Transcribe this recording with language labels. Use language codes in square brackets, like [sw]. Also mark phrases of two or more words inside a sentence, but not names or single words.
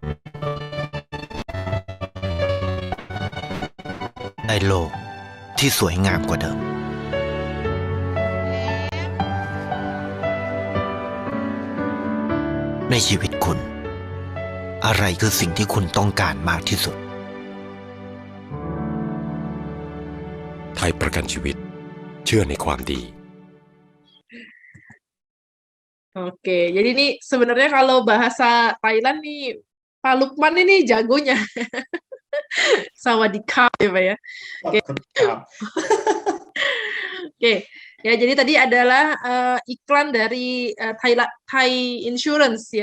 [th] ในโลกที่สวยงามกว่าเดิมในชีวิตคุณอะไรคือสิ่งที่คุณต้องการมากที่สุด ประกันชีวิตเชื่อในความดี [id] Oke, jadi ini sebenarnya kalau bahasa Thailand nih Pak Lukman ini jagonya. Sawadikap ya Pak ya. Oke. Oke. Ya, jadi tadi adalah iklan dari Thai Insurance ya.